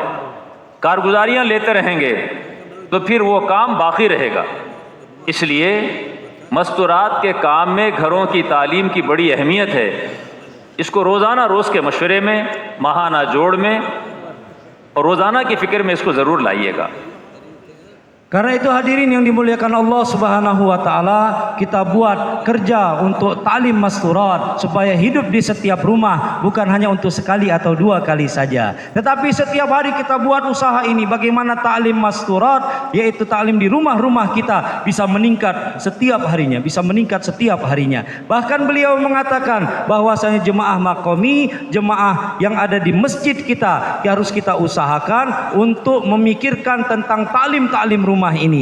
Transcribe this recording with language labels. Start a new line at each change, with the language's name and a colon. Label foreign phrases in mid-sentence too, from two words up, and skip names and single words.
Hindi: कारगुजारियाँ लेते रहेंगे तो फिर वो काम बाकी रहेगा। इसलिए मस्तूरात के काम में घरों की तालीम की बड़ी अहमियत है। इसको रोज़ाना रोज़ के मशवरे में, माहाना जोड़ में और रोज़ाना की फ़िक्र में इसको ज़रूर लाइएगा।
Indonesian: Karena itu hadirin yang dimuliakan Allah
Arabic: سبحانه وتعالى,
Indonesian: kita buat kerja untuk taklim masturat supaya hidup di setiap rumah, bukan hanya untuk sekali atau 2 kali saja. Tetapi setiap hari kita buat usaha ini bagaimana taklim masturat, yaitu taklim di rumah-rumah kita bisa meningkat setiap harinya, Bahkan beliau mengatakan bahwasanya jemaah maqami, jemaah yang ada di masjid kita harus kita usahakan untuk memikirkan tentang taklim rumah ini.